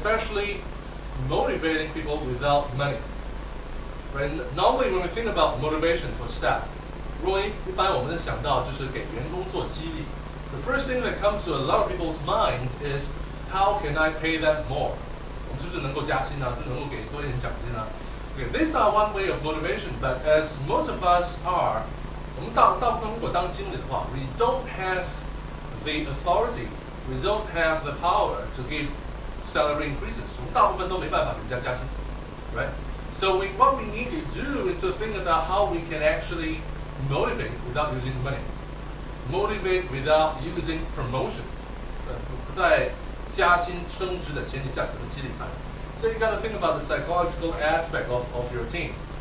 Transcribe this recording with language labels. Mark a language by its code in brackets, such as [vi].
[en] Especially motivating people without money. Right? Normally when we think about motivation for staff, [zh] 如果一般我们想到就是给员工做激励。 [en] The first thing that comes to a lot of people's minds is, how can I pay them more? [zh] 我们是不是能够加薪啊？是能够给多一点奖金啊？ [en] Okay, these are one way of motivation, but as most of us are, [zh] 我们大部分如果当经理的话 [en] we don't have the authority, we don't have the power to give salary increases. [zh] 我们大部分都没办法给人家加薪 right? [en] So what we need to do is to think about how we can actually motivate without using money. Motivate without using promotion. [zh] 不在加薪升职的前提下怎么激励他人 [en] So you got to think about the psychological aspect of your team.